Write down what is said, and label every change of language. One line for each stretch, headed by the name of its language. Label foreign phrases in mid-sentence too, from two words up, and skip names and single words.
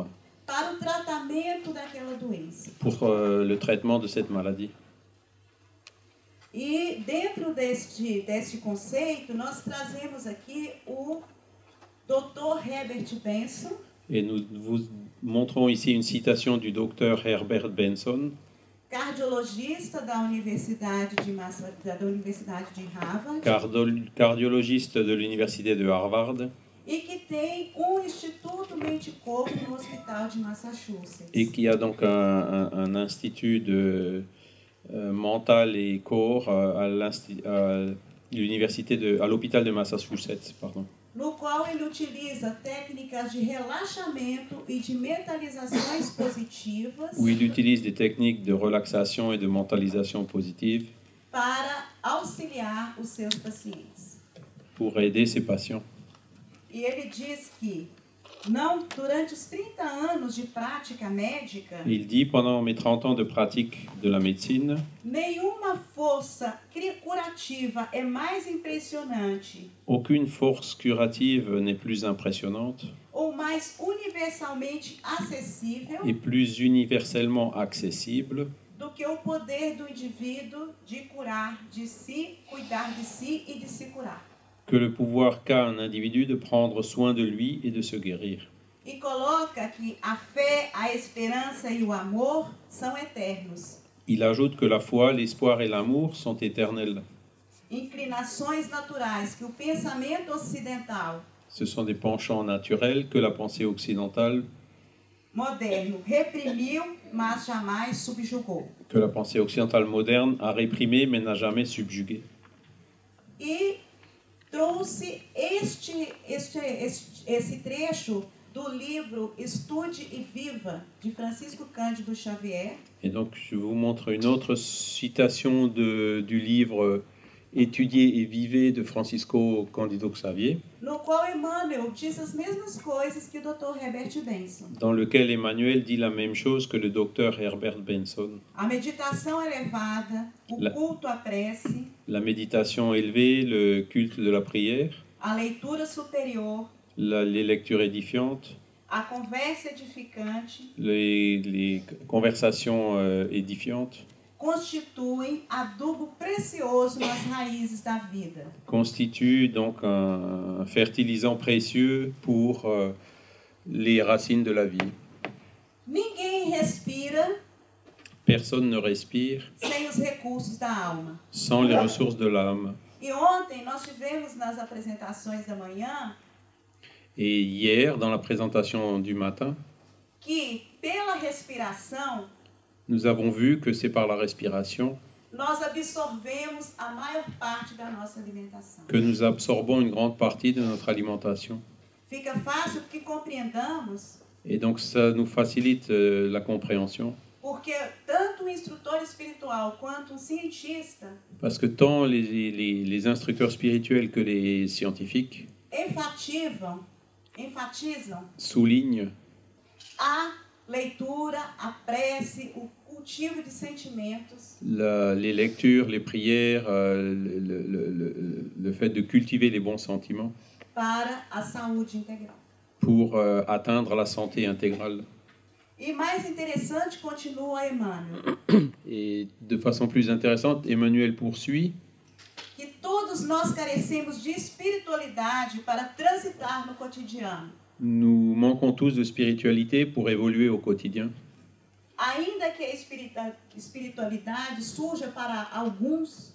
Portuguese: para o tratamento daquela doença.
French: pour le traitement de cette maladie.
Portuguese: E dentro deste conceito, nós trazemos aqui o Dr. Herbert Benson,
French: Et nous vous montrons ici une citation du docteur Herbert Benson,
Portuguese: cardiologista da Universidade de Harvard,
French: cardiologiste de l'université de Harvard,
Portuguese: e que tem Instituto Mente-Corpo no Hospital de Massachusetts.
French: et qui a donc un institut de mental et corps à l'hôpital de Massachusetts, pardon.
Portuguese: No qual ele utiliza técnicas de relaxamento e de mentalizações positivas
French: Où il utilise des techniques de relaxation et de mentalisation positive
Portuguese: para auxiliar os seus pacientes.
French: pour aider ses patients.
Portuguese: E ele diz que durante os 30 anos de prática médica,
French: Il dit, pendant mes 30 ans de pratique de la médecine,
Portuguese: nenhuma força curativa é mais impressionante
French: aucune force curative n'est plus impressionnante
Portuguese: ou mais universalmente acessível
French: et plus universellement accessible
Portuguese: do que o poder do indivíduo de curar de si, cuidar de si e de se curar.
French: que le pouvoir qu'a un individu de prendre soin de lui et de se guérir.
Portuguese: E coloca que a fé, a esperança e o amor são eternos.
French: Il ajoute que la foi, l'espoir et l'amour sont éternels.
Portuguese: Inclinações naturais que o pensamento ocidental
French: Ce sont des penchants naturels que la pensée occidentale,
Portuguese: moderno reprimiu, mas jamais subjugou.
French: que la pensée occidentale moderne a réprimé mais n'a jamais subjugué.
Portuguese: E trouxe esse trecho do livro Estude e Viva, de Francisco Cândido Xavier.
French: Et donc, je vous montre une autre citation du livre Étudiez et vivez de Francisco Cândido Xavier,
Portuguese: No qual Emmanuel diz as mesmas coisas que o Dr. Herbert Benson.
French: dans lequel Emmanuel dit la même chose que le docteur Herbert Benson.
Portuguese: A meditação elevada, o culto à prece,
French: La méditation élevée, le culte de la prière,
Portuguese: a leitura superior,
French: les lectures édifiantes,
Portuguese: a conversa edificante,
French: les conversations édifiantes
Portuguese: constituem adubo precioso nas raízes da vida.
French: constituent donc un fertilisant précieux pour les racines de la vie.
Portuguese: Ninguém respira
French: Personne ne respire
Portuguese: sem os recursos da alma.
French: sans les ressources de l'âme.
Portuguese: E ontem nós tivemos nas apresentações da manhã
French: Et hier, dans la présentation du matin,
Portuguese: que pela respiração
French: nous avons vu que c'est par la respiration
Portuguese: nós absorvemos a maior parte da nossa alimentação.
French: que nous absorbons une grande partie de notre alimentation.
Portuguese: Fica fácil que compreendamos,
French: Et donc ça nous facilite la compréhension,
Portuguese: porque tanto um instrutor espiritual quanto um cientista
French: parce que tant les instructeurs spirituels que les scientifiques
Portuguese: enfatizam
French: soulignent
Portuguese: a leitura, a prece, o cultivo de sentimentos
French: les lectures, les prières, le fait de cultiver les bons sentiments
Portuguese: para a saúde integral.
French: pour atteindre la santé intégrale.
Portuguese: E mais interessante, continua Emmanuel,
French: Et de façon plus intéressante, Emmanuel poursuit
Portuguese: que todos nós carecemos de espiritualidade para transitar no cotidiano.
French: nous manquons tous de spiritualité pour évoluer au quotidien.
Portuguese: A ainda que a espiritualidade surja para alguns